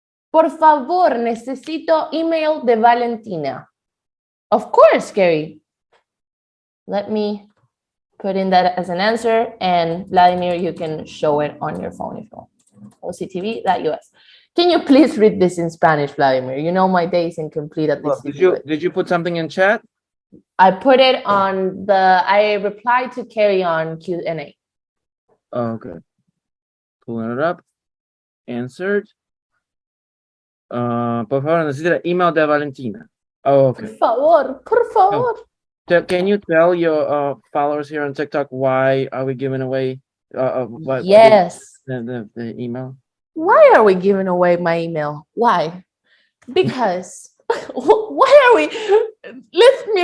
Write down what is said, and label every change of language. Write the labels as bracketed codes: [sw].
[es] Por favor, necesito email de Valentina. [en] Of course, Gary. Let me put in that as an answer, and Vladimir, you can show it on your phone if you want. OCTV.us. Can you please read this in Spanish, Vladimir? You know my day is incomplete at this. Did you put something in chat? I put it on I replied to Carrie on Q&A. Oh, okay. Pulling it up. Answered. [es] Por favor, necesita email de Valentina. [en] Oh, okay. [es] Por favor. [en] So, can you tell your followers here on TikTok why are we giving away yes. the email? Why are we giving away my email? Why? Because why are we? Let me rephrase.